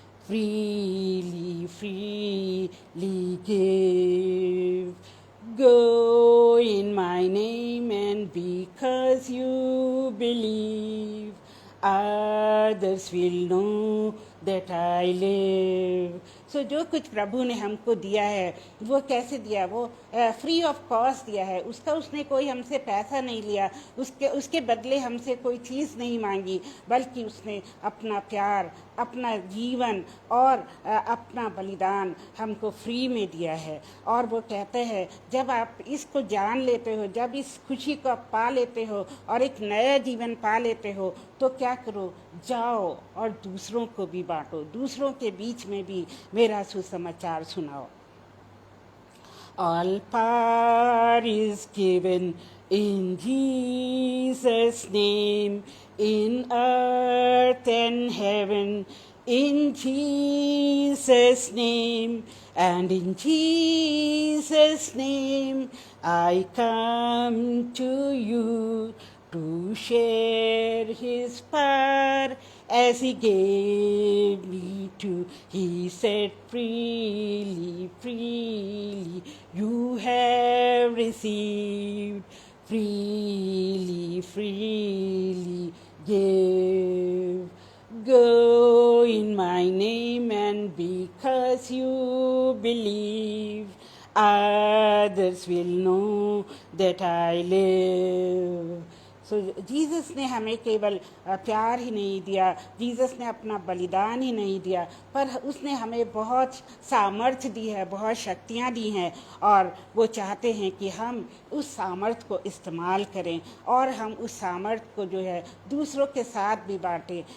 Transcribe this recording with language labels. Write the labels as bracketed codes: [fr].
[en] freely, freely give. Go in my name, and because you believe, others will know that I live. [hi] सो जो कुछ प्रभु ने हमको दिया है वो कैसे दिया, वो [en] free of cost [hi] दिया है। उसने कोई हमसे पैसा नहीं लिया, उसके बदले हमसे कोई चीज़ नहीं मांगी, बल्कि उसने अपना प्यार, अपना जीवन और अपना बलिदान हमको फ्री में दिया है। और वो कहते हैं जब आप इसको जान लेते हो, जब इस खुशी को आप पा लेते हो और एक नया जीवन पा लेते हो, तो क्या करो, जाओ और दूसरों को भी बांटो, दूसरों के बीच में भी मेरा सुसमाचार सुनाओ। [en] All power is given in Jesus' name, in earth and heaven, in Jesus' name, and in Jesus' name I come to you to share his power as he gave me to. He said freely, freely you have received, freely, freely give. Go in my name, and because you believe, others will know that I live. [hi] So Jesus ने हमें केवल प्यार ही नहीं दिया, Jesus ने अपना बलिदान ही नहीं दिया, पर उसने हमें बहुत सामर्थ्य दी है, बहुत शक्तियाँ दी हैं, और वो चाहते हैं कि हम उस सामर्थ्य को इस्तेमाल करें और हम उस सामर्थ्य को जो है दूसरों के साथ भी बांटें।